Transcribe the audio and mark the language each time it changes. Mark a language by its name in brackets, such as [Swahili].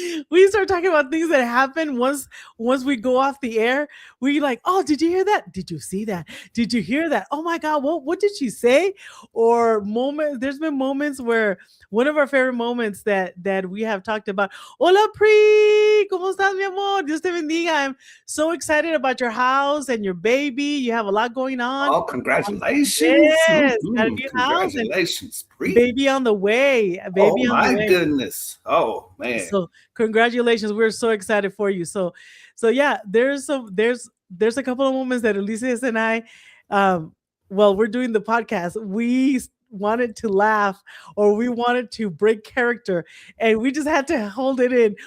[English] We start talking about things that happen once we go off the air. We like, oh, did you hear that? Did you see that? Did you hear that? Oh my God, what did she say? Or there's been moments where one of our favorite moments that we have talked about. [Spanish] Hola Pri, ¿cómo estás, mi amor? Dios te bendiga. [English] I'm so excited about your house and your baby. You have a lot going on. Oh, congratulations. Yes, congratulations, Pri. Baby on the way. Baby oh on the way. Goodness. Oh man. So congratulations. We're so excited for you. So yeah, there's a couple of moments that Ulises and I, while we're doing the podcast, we wanted to laugh, or we wanted to break character, and we just had to hold it in.